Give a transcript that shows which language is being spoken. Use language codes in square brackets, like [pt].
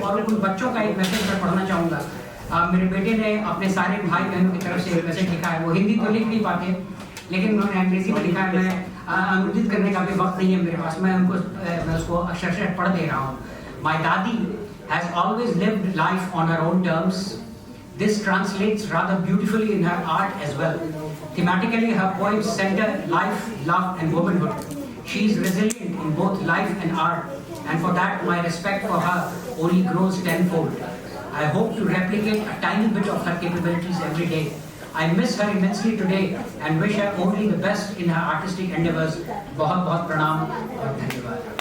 [hi] और उन बच्चों का एक मैसेज मैं पढ़ना चाहूँगा। मेरे बेटे ने अपने सारे भाई बहनों की तरफ से एक मैसेज लिखा है। वो हिंदी तो लिख नहीं पाते, लेकिन उन्होंने अंग्रेजी में लिखा है। मैं अनुदित करने का भी वक्त नहीं है मेरे पास, मैं उसको अक्षरशः पढ़ दे रहा हूँ। [en] My dadi has always lived life on her own terms. This translates rather beautifully in her art as well. Thematically, her poems center life, love, and womanhood. She is resilient in both life and art, and for that, my respect for her only grows tenfold. I hope to replicate a tiny bit of her capabilities every day. I miss her immensely today and wish her only the best in her artistic endeavors. [hi] बहुत बहुत प्रणाम और धन्यवाद।